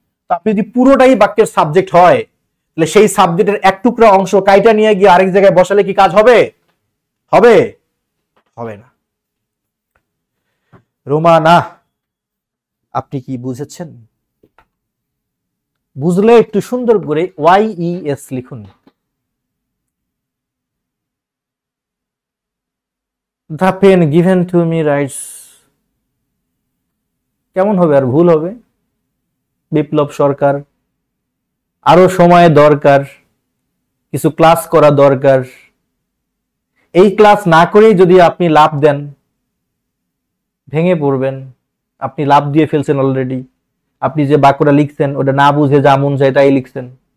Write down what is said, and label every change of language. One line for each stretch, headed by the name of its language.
Bangla: আপনি যদি পুরোটাই বাক্যের সাবজেক্ট হয়, তাহলে সেই সাবজেক্টের এক টুকরা অংশ কাইটা নিয়ে গিয়ে আরেক জায়গায় বসালে কি কাজ হবে? হবে? হবে না। রোমানা, আপনি কি বুঝেছেন? বুঝলে একটু সুন্দর করে YES লিখুন।
English: The pen given to me writes,
Bangla: কেমন হবে? আর ভুল হবে? বিপ্লব সরকার, আরো সময় দরকার, কিছু ক্লাস করা দরকার। এই ক্লাস না করেই যদি আপনি লাভ দেন, ভেঙে পড়বেন। আপনি লাভ দিয়ে ফেলছেন অলরেডি। আপনি যে বাক্যটা লিখছেন ওটা না বুঝে যা মন চায় তাই লিখছেন।